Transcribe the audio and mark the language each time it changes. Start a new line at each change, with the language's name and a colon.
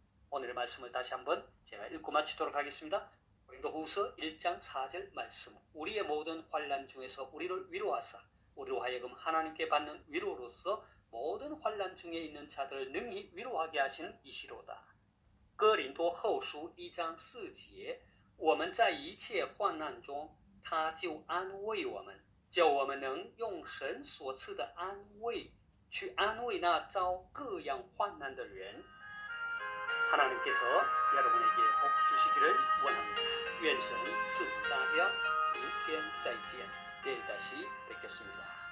Korean: 오늘의 말씀을 다시 한번 제가 읽고 마치도록 하겠습니다. 고린도후서 1장 4절 말씀. 우리의 모든 환난 중에서 우리를 위로하사 우리로 하여금 하나님께 받는 위로로서 모든 환난 중에 있는 자들을 능히 위로하게 하신 이시로다.
Chinese: 哥林多后书1章4节，我们在一切患难中，他就安慰我们，叫我们能用神所赐的安慰去安慰那遭各样患难的人。
Korean: 하나님께서 여러분에게 복 주시기를 원합니다.
Chinese: 愿神赐福大家，明天再见，
Korean: 내일 다시 뵙겠습니다.